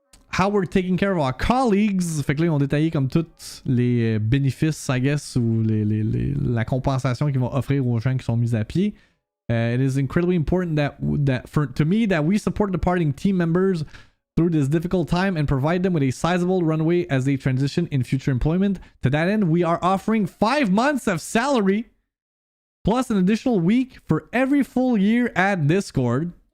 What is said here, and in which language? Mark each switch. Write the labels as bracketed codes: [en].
[en] How we're taking care of our colleagues. [fr] Fait que là, ils ont détaillé comme tous les bénéfices, I guess, ou la compensation qu'ils vont offrir aux gens qui sont mis à pied. [en] It is incredibly important to me that we support departing team members through this difficult time and provide them with a sizable runway as they transition in future employment. To that end, we are offering 5 months of salary plus an additional week for every full year at Discord.